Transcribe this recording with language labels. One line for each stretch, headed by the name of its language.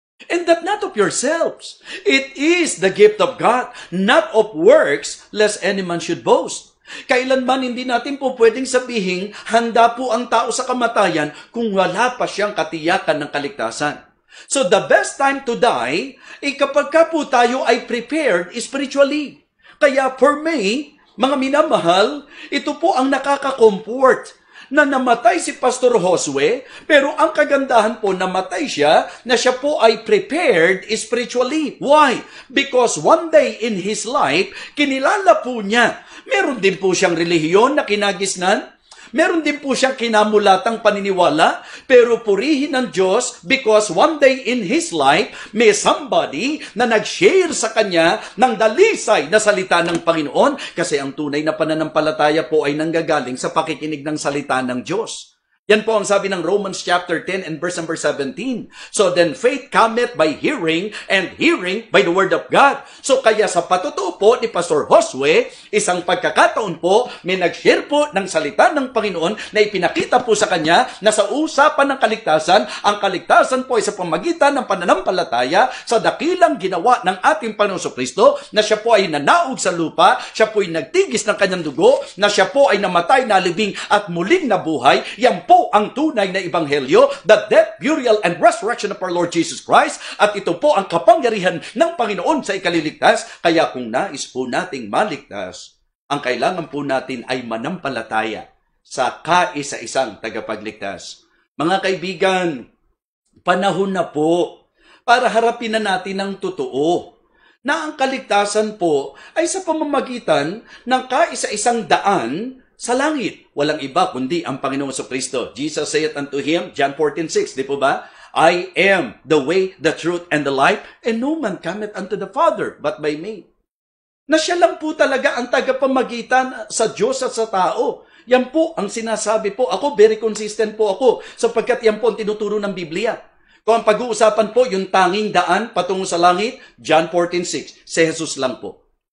English: And that not of yourselves. It is the gift of God, not of works, lest any man should boast.
Filipino: Kailanman hindi natin po pwedeng sabihin, handa po ang tao sa kamatayan kung wala pa siyang katiyakan ng kaligtasan.
English: So the best time to die,
Filipino: kapag ka po tayo ay
English: prepared spiritually.
Filipino: Kaya for me, mga minamahal, ito po ang nakaka-comfort na namatay si Pastor Josue, pero ang kagandahan po, namatay siya, na siya po ay prepared spiritually. Why?
English: Because one day in his life,
Filipino: kinilala po niya. Meron din po siyang relihiyon na kinagisnan. Meron din po siyang kinamulatang paniniwala, pero purihin ng Diyos
English: because one day in his life,
Filipino: may somebody na nag-share sa kanya ng dalisay na salita ng Panginoon kasi ang tunay na pananampalataya po ay nanggagaling sa pakikinig ng salita ng Diyos. Yan po ang sabi ng Romans chapter 10 and verse number 17.
English: So then faith cometh by hearing, and hearing by the word of God.
Filipino: So kaya sa patutuo po ni Pastor Josue, isang pagkakataon po, may nag-share po ng salita ng Panginoon na ipinakita po sa kanya na sa usapan ng kaligtasan, ang kaligtasan po ay sa pamagitan ng pananampalataya sa dakilang ginawa ng ating Panginoong Jesucristo, na siya po ay nanaog sa lupa, siya po ay nagtigis ng kanyang dugo, na siya po ay namatay, nalibing at muling nabuhay. Yan po ang tunay na ebanghelyo,
English: the death, burial, and resurrection of our Lord Jesus Christ.
Filipino: At ito po ang kapangyarihan ng Panginoon sa ikaliligtas. Kaya kung nais po nating maligtas, ang kailangan po natin ay manampalataya sa kaisa-isang tagapagligtas. Mga kaibigan, panahon na po para harapin na natin ng totoo na ang kaligtasan po ay sa pamamagitan ng kaisa-isang daan sa langit. Walang iba kundi ang Panginoong Jesucristo.
English: Jesus said unto him, John 14:6,
Filipino: di po ba?
English: I am the way, the truth, and the life, and no man cometh unto the Father but by me.
Filipino: Na siya lang po talaga ang tagapamagitan sa Diyos at sa tao. Yan po ang sinasabi po. Ako, very consistent po ako sapagkat yan po ang tinuturo ng Biblia. Kung ang pag-uusapan po, yung tanging daan patungo sa langit, John 14:6, si Jesus lang po.